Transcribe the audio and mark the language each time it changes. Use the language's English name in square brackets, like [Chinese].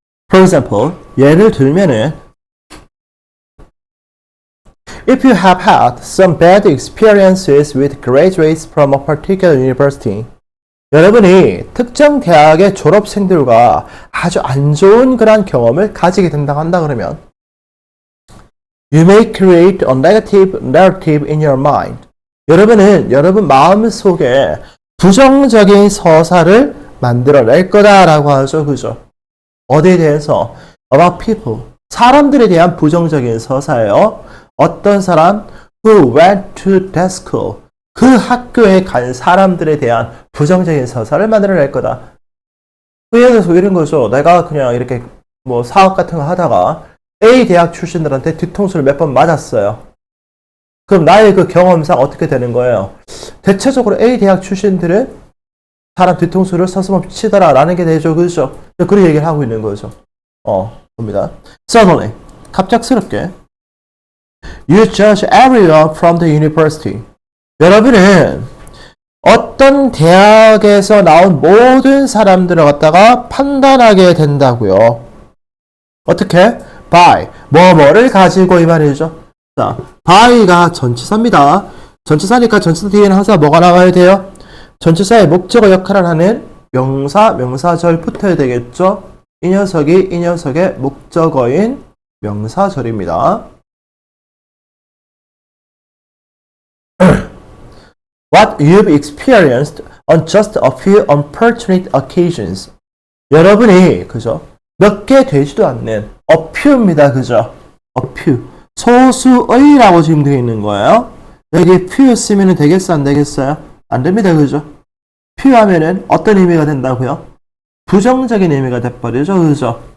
[English] For example, [Korean] 예를 들면은 [English] If you have had some bad experiences with graduates from a particular university, [Korean] 여러분이 특정 대학의 졸업생들과 아주 안 좋은 그런 경험을 가지게 된다고 한다 그러면 [English] You may create a negative narrative in your mind. [Korean] 여러분은 여러분 마음속에 부정적인 서사를 만들어낼 거다라고 하죠. 그죠? 어디에 대해서? [English] About people. [Korean] 사람들에 대한 부정적인 서사예요. 어떤 사람? [English] Who went to that school. [Korean] 그 학교에 간 사람들에 대한 부정적인 서사를 만들어낼 거다. 예를 들어서 이런 거죠. 내가 그냥 이렇게 뭐 사업 같은 거 하다가 A 대학 출신들한테 뒤통수를 몇 번 맞았어요. 그럼 나의 그 경험상 어떻게 되는 거예요? 대체적으로 A 대학 출신들은 사람 뒤통수를 서슴없이 치더라 라는 게 되죠. 그렇죠? 그런 얘기를 하고 있는 거죠. 봅니다. [English] Suddenly, [Korean] 갑작스럽게 [English] You judge everyone from the university. [Korean] 여러분은 어떤 대학에서 나온 모든 사람들을 갖다가 판단하게 된다고요. 어떻게? by, 뭐뭐를 가지고 이 말이죠. 자, by가 전치사입니다. 전치사니까 전치사 뒤에는 항상 뭐가 나와야 돼요? 전치사의 목적어 역할을 하는 명사, 명사절 붙어야 되겠죠? 이 녀석이 이 녀석의 목적어인 명사절입니다. [English] What you've experienced on just a few unfortunate occasions. [Korean] 여러분이, 그죠? 몇 개 되지도 않는 a few입니다. 그죠? a few. 소수의라고 지금 되어 있는 거예요. 여기 few 쓰면 되겠어? 안 되겠어요? 안 됩니다. 그죠? few 하면은 어떤 의미가 된다고요? 부정적인 의미가 돼버리죠. 그죠?